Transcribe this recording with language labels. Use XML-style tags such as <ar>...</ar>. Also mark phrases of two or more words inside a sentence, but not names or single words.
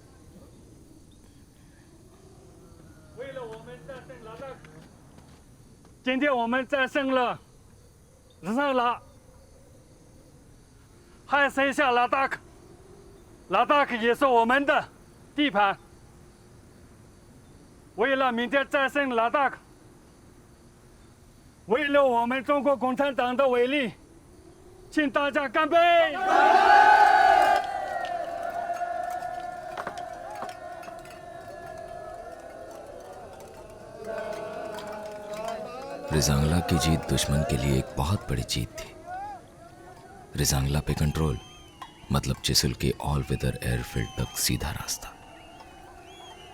<zh>为了我们战胜拉达，今天我们战胜了日上拉，还剩下拉达克，拉达克也是我们的地盘。为了明天战胜拉达克，为了我们中国共产党的威力，请大家干杯！</zh> <hi>रिजांगला की जीत दुश्मन के लिए एक बहुत बड़ी जीत थी। रिजांगला पे कंट्रोल मतलब चिसुल के</hi> <en>all weather airfield</en> <hi>तक सीधा रास्ता।</hi>